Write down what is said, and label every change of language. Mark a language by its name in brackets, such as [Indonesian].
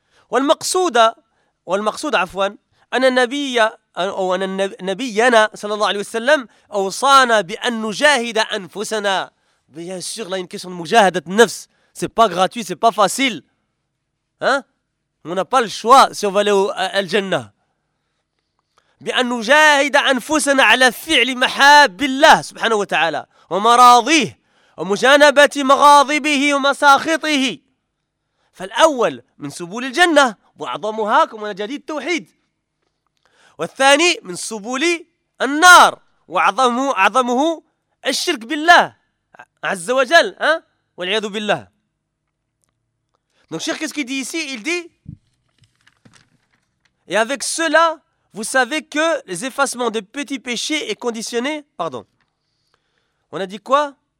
[Arabic] Wal maqsouda, afwan, anna nabiyya, أو أن نبينا صلى الله عليه وسلم أوصانا بأن نجاهد أنفسنا. [French] Bien sûr, là, une question de مجاهدة النفس. C'est pas gratuit, c'est pas facile. Hein? On n'a pas le choix si on va aller à الجنة. [Arabic] بأن نجاهد أنفسنا على فعل محاب الله سبحانه وتعالى ومراضيه ومجانبة مغاضبه ومساخطه. فالأول من سبل الجنة وأعظمها كما جديد التوحيد. والثاني من سبل النار وعظمه الشرك بالله عز وجل hein والعياذ بالله. [French] Donc Cheikh, qu'est-ce qu'il dit ici? Il dit, et avec cela, vous savez que les effacements des petits péchés est conditionné, pardon. On a dit quoi?